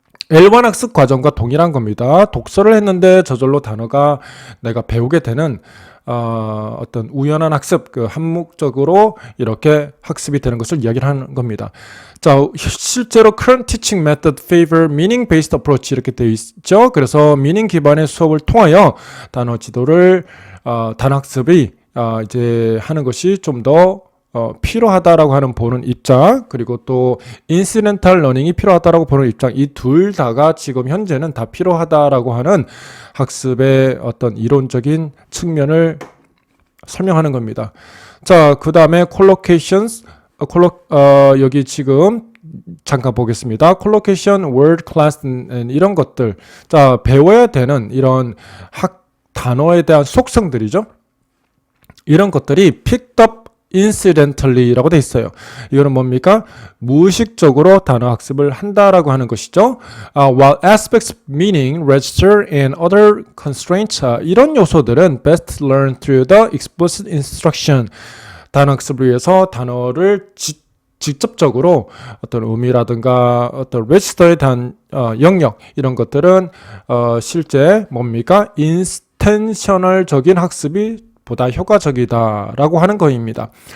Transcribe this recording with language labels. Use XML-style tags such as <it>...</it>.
<ko>L1 학습 과정과 동일한 겁니다. 독서를 했는데 저절로 단어가 내가 배우게 되는 어떤 우연한 학습, 그 한목적으로 이렇게 학습이 되는 것을 이야기를 하는 겁니다. 자, 실제로</ko> <en>current teaching method favor meaning-based approach</en> <ko>이렇게 되어 있죠. 그래서 meaning 기반의 수업을 통하여 단어 지도를 단어 학습이 이제 하는 것이 좀 더 필요하다라고 하는 보는 입장, 그리고 또 incidental learning이 필요하다라고 보는 입장, 이 둘 다가 지금 현재는 다 필요하다라고 하는 학습의 어떤 이론적인 측면을 설명하는 겁니다. 자, 그 다음에 collocations, 여기 지금 잠깐 보겠습니다. collocation, word class 이런 것들, 자 배워야 되는 이런 단어에 대한 속성들이죠. 이런 것들이</ko> <en>picked up incidentally</en> <ko>라고 돼 있어요. 이거는 뭡니까? 무의식적으로 단어 학습을 한다라고 하는 것이죠.</ko> <en>While aspects meaning, register, and other constraints</en> <ko>이런 요소들은</ko> <en>best learned through the explicit instruction.</en> <ko>단어 학습을 위해서 단어를 직접적으로 어떤 의미라든가 어떤 register에 대한 영역 이런 것들은 실제 뭡니까? intentional적인 학습이 보다 효과적이다라고 하는 것입니다.</ko>